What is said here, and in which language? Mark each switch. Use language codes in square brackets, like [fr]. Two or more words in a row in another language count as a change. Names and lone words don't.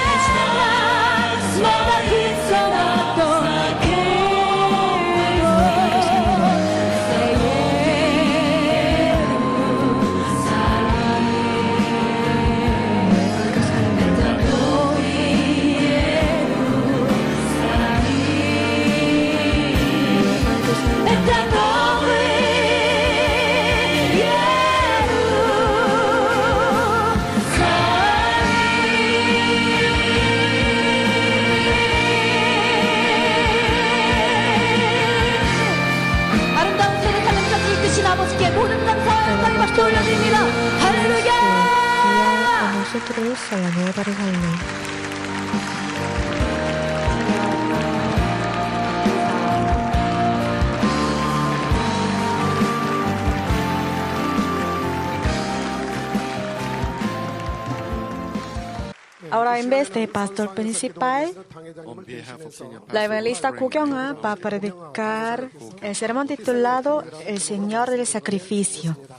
[es] Nueva Jerusalén. Nueva Jerusalén. Nueva Jerusalén. [ko] 아름다운 예루살렘까지 이끄신 아버지께 모든 감사와 영광을 박수 올려드립니다. 할렐루야! [es] Guía a nosotros a la Nueva Jerusalén. Ahora, en vez de pastor principal, la evangelista Kukyong-ha va a predicar el sermón titulado El Señor del Sacrificio.